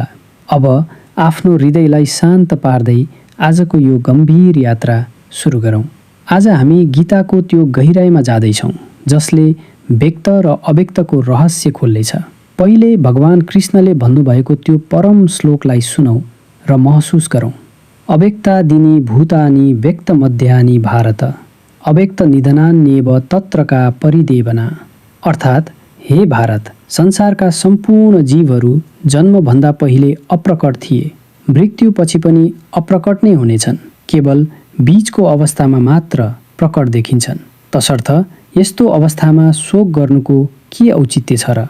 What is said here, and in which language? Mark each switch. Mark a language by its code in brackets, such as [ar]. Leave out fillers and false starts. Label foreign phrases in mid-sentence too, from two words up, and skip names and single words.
[ne] अब आफ्नो हृदयलाई शान्त पार्दै आजको यो गम्भीर यात्रा सुरु गरौँ। आज हामी गीताको त्यो गहिराइमा जाँदैछौँ जसले व्यक्त र अव्यक्तको रहस्य खोल्नेछ। पहिले भगवान कृष्णले भन्नुभएको त्यो परम श्लोकलाई सुनौँ र महसुस गरौँ। [sa] अव्यक्तादीनि भूतानि व्यक्तमध्यानि भारत अव्यक्त निधनान्येव तत्रका परिदेवना। [ne] अर्थात् हे भारत, संसारका सम्पूर्ण जीवहरू जन्मभन्दा पहिले अप्रकट थिए, मृत्युपछि पनि अप्रकट नै हुनेछन्, केवल बीचको अवस्थामा मात्र प्रकट देखिन्छन्। तसर्थ यस्तो अवस्थामा शोक गर्नुको के औचित्य छ र?